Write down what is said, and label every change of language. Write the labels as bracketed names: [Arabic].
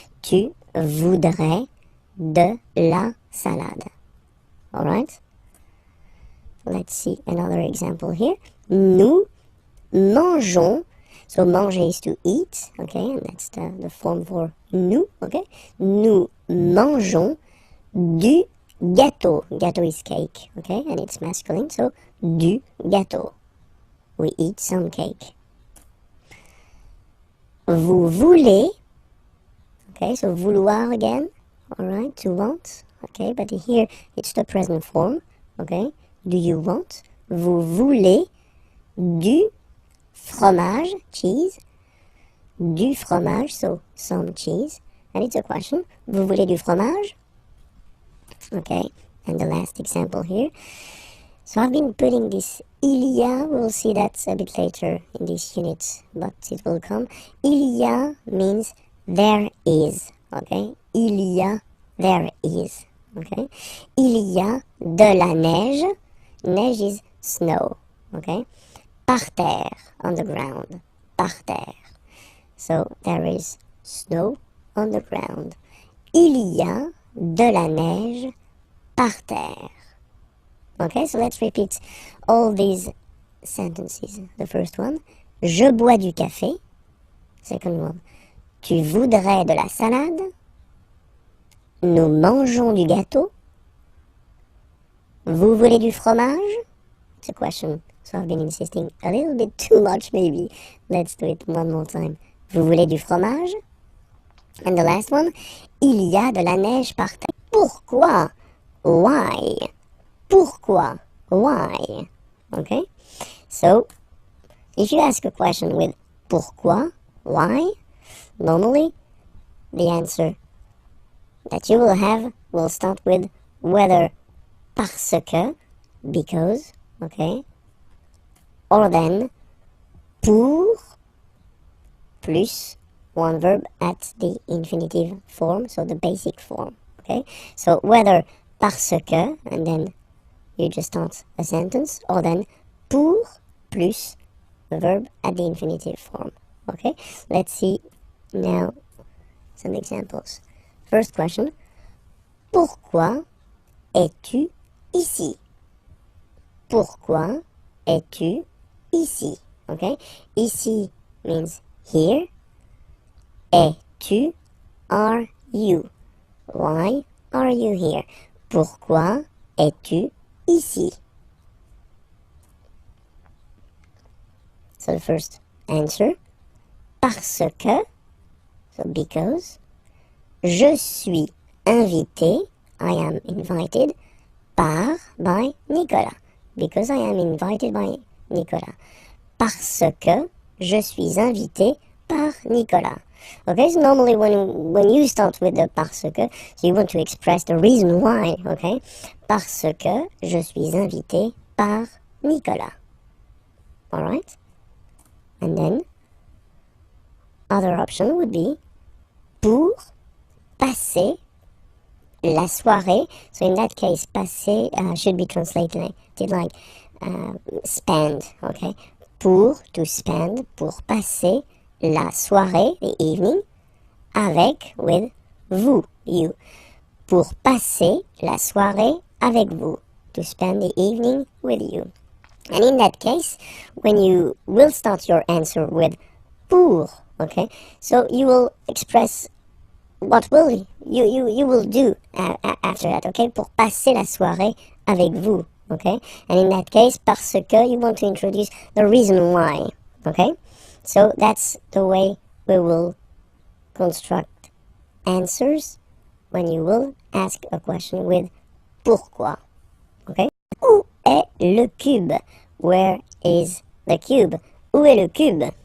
[French] Tu voudrais de la salade. [English] All right. Let's see another example here. [French] Nous mangeons. [English] So manger is to eat, okay, and that's the form for nous, okay. [French] Nous mangeons du gâteau. [English] Gâteau is cake, okay, and it's masculine, so du gâteau. We eat some cake. Vous voulez, okay, so vouloir again, all right, to want, okay, but here it's the present form, okay. Do you want? [French] Vous voulez du fromage, [English] cheese, du fromage, so some cheese, and it's a question. [French] Vous voulez du fromage? [English] Okay, and the last example here. So I've been putting this il y a, we'll see that a bit later in this unit, but it will come. Il y a means there is, okay? [French] Il y a, [English] there is, okay? [French] Il y a de la neige. [English] Neige is snow, okay? [French] Par terre, [English] on the ground, [French] par terre. [English] So there is snow on the ground. [French] Il y a de la neige par terre. [English] Okay, so let's repeat all these sentences. The first one, [French] je bois du café. [English] Second one, [French] tu voudrais de la salade. Nous mangeons du gâteau. Vous voulez du fromage? [English] It's a question, so I've been insisting a little bit too much maybe. Let's do it one more time. [French] Vous voulez du fromage? [English] And the last one, [French] il y a de la neige par terre. [English] Pourquoi? Why? Pourquoi? Why? Okay? So, if you ask a question with pourquoi? Why? Normally, the answer that you will have will start with whether, parce que, because, okay? Or then, pour, plus one verb at the infinitive form, so the basic form, okay? So whether parce que, and then you just start a sentence, or then pour plus the verb at the infinitive form, okay? Let's see now some examples. First question, [French] pourquoi es-tu ici? Pourquoi es-tu ici? Okay? [English] Ici means here. Es-tu, are you? Why are you here? [French] Pourquoi es-tu ici? [English] So the first answer, parce que, so because, [French] je suis invité, [English] I am invited, by Nicolas. Because I am invited by Nicolas. [French] Parce que je suis invité par Nicolas. [English] Okay, so normally when you start with the parce que, so you want to express the reason why, okay? [French] Parce que je suis invité par Nicolas. [English] Alright? And then, other option would be [French] pour passer la soirée. [English] So in that case, passer should be translated like spend, okay? Pour, to spend, pour passer la soirée, the evening, avec, with, vous, you. [French] Pour passer la soirée avec vous, [English] to spend the evening with you. And in that case, when you will start your answer with pour, okay, so you will express what will you will do after that, okay? [French] Pour passer la soirée avec vous, okay? [English] And in that case, parce que, you want to introduce the reason why, okay? So that's the way we will construct answers when you will ask a question with pourquoi, okay? [French] Où est le cube? [English] Where is the cube? [French] Où est le cube?